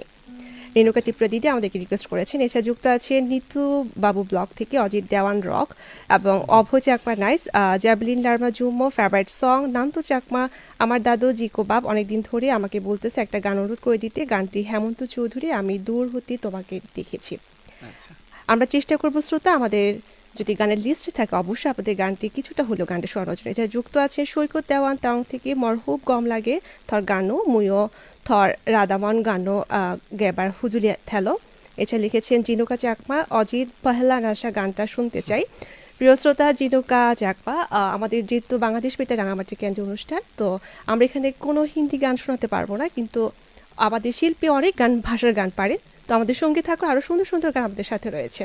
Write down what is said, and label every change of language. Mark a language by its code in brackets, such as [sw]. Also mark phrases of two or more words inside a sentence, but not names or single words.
[bn] রেণুকা ত্রিপুরা দিদি আমাদেরকে রিকোয়েস্ট করেছেন। এছাড়া যুক্ত আছেন নিতু বাবু ব্লগ থেকে অজিত দেওয়ান রক, এবং অভয় চাকমা নাইস, জ্যাবলিন লার্মা জুম্মো [en] favorite song, [bn] নান্ত চাকমা আমার দাদু জিকো বাব অনেকদিন ধরে আমাকে বলতেছে একটা গান অনুরোধ করে দিতে, গানটি হেমন্ত চৌধুরী আমি দূর হতে তোমাকে দেখেছি। আচ্ছা, আমরা চেষ্টা করব শ্রোতা, আমাদের যদি গানের লিস্টে থাকে অবশ্যই আপনাদের গানটি কিছুটা হলেও গানটি শোনানোর জন্য। এটা যুক্ত আছে সৈকত দেওয়ান তাং থেকে মরহুব গম লাগে থর গানো মুয়ো থর রাদামন গানো গেবার হুজুলিয়া থেলো। এছাড়া লিখেছেন জিনুকা চাকমা অজিত পহলা নাশা গানটা শুনতে চাই। প্রিয় শ্রোতা, জিনুকা চাকমা, আমাদের যেহেতু বাংলাদেশ পেতে রাঙামাটি ক্যান্ডি অনুষ্ঠান, তো আমরা এখানে কোনো হিন্দি গান শোনাতে পারবো না, কিন্তু আমাদের শিল্পী অনেক গান ভাষার গান পারেন, তো আমাদের সঙ্গে থাকলে আরও সুন্দর সুন্দর গান আমাদের সাথে রয়েছে।